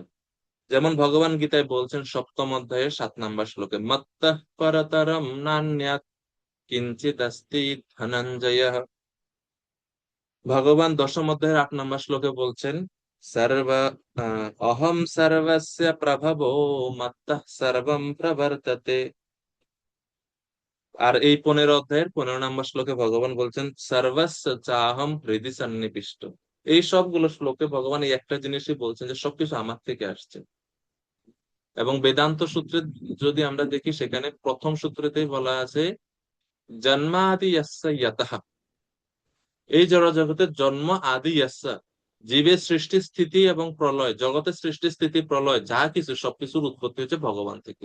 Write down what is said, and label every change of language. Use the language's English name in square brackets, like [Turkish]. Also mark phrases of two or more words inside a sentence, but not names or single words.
[Bangla] যেমন ভগবান গীতায় বলছেন 7ম অধ্যায়ে 7 নম্বর শ্লোকে, [Sanskrit] মত্তঃ পরতরম নান্যাৎ কিঞ্চিৎ অস্তি ধনঞ্জয়। [Bangla] ভগবান 10ম অধ্যায়ের 8 নম্বর শ্লোকে বলছেন, [Sanskrit] সর্ব অহম সর্বস্য প্রভবো মত্তঃ সর্বম প্রবর্ততে। [Bangla] আর এই 15 অধ্যায়ের 15 নম্বর শ্লোকে ভগবান বলছেন, [Sanskrit] সর্বস্য চাহম হৃদি সন্নিবিষ্ট। [Bangla] এই সবগুলো শ্লোকে ভগবান এই একটা জিনিসই বলছেন, যে সবকিছু আমার থেকে আসছে। এবং বেদান্ত সূত্রে যদি আমরা দেখি, সেখানে প্রথম সূত্রতেই বলা আছে, [Sanskrit] জন্মাদি ইয়াস্য ইয়াতঃ। [Bangla] এই জড় জগতের [Sanskrit] জন্ম আদি ইয়াস্য, [Bangla] জীবের সৃষ্টি স্থিতি এবং প্রলয়, জগতের সৃষ্টি স্থিতি প্রলয় যা কিছু সবকিছুর উৎপত্তি হচ্ছে ভগবান থেকে।